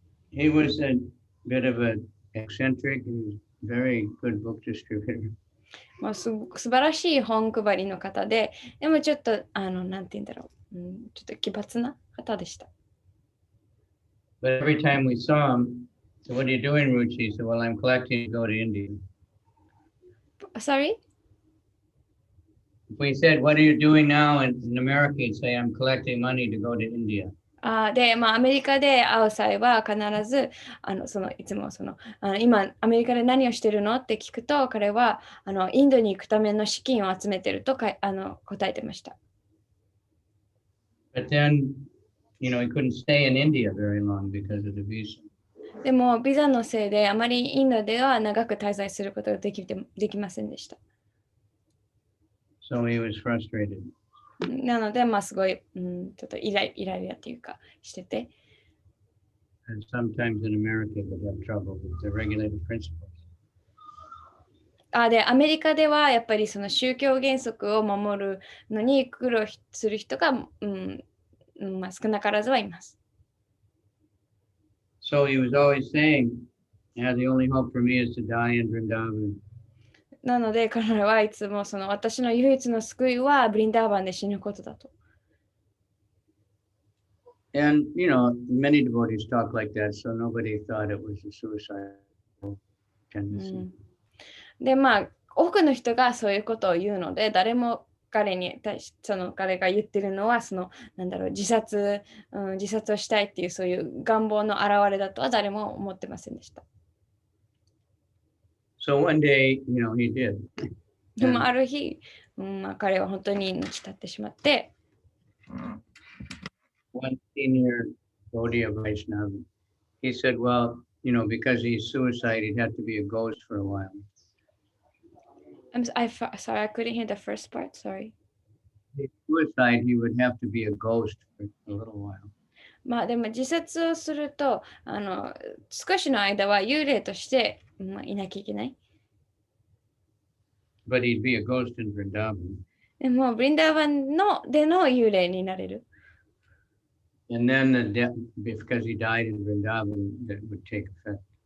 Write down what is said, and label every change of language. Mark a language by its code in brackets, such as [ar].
[en] He was a bit of an eccentric and very good book distributor. [ja] 素晴らしい本配りの方で、でもちょっとなんて言うんだろう、ちょっと奇抜な方でした。 [en] But every time we saw him, so what are you doing, Ruchi? He said, well, I'm collecting to go to India. Sorry? If we said, what are you doing now in America? He'd say, I'm collecting money to go to India. [ja] で、アメリカで会う際は必ずいつも今アメリカで何をしてるのって聞くと、彼はインドに行くための資金を集めてると答えてました。 [en] But then, he couldn't stay in India very long because of the visa. [ja] でもビザのせいであまりインドでは長く滞在することができませんでした。 [en] So he was frustrated. [ja] なので、すごい、ちょっとイライラっていうかしてて。 [en] And sometimes in America they have trouble with the regulated principles. [ja] で、アメリカではやっぱりその宗教原則を守るのに苦労する人が、少なからずはいます。 [en] So he was always saying, yeah, the only hope for me is to die in Vrindavan. [ja] なので彼らはいつも私の唯一の救いはブリンダーバンで死ぬことだと。 [en] And, many devotees talk like that, so nobody thought it was a suicidal tendency. [ja] で、まあ、多くの人がそういうことを言うので、誰も彼に対し、彼が言ってるのは、自殺をしたいっていう、そういう願望の表れだとは誰も思ってませんでした。 [en] So one day, he did. [ja] でもある日、彼は本当に命絶ってしまって、 [en] One senior Gaudiya Vaishnava, he said, well, because he's suicide, he'd have to be a ghost for a while. Sorry, I couldn't hear the first part, sorry. If suicide, he would have to be a ghost for a little while. [ja] まあでも自殺をすると、少しの間は幽霊として、いなきゃいけない。 [en] But he'd be a ghost in Vrindavan. [ja] でも、ブリンダーバンでの幽霊になれる。 [en] And then because he died in Vrindavan, that would take effect.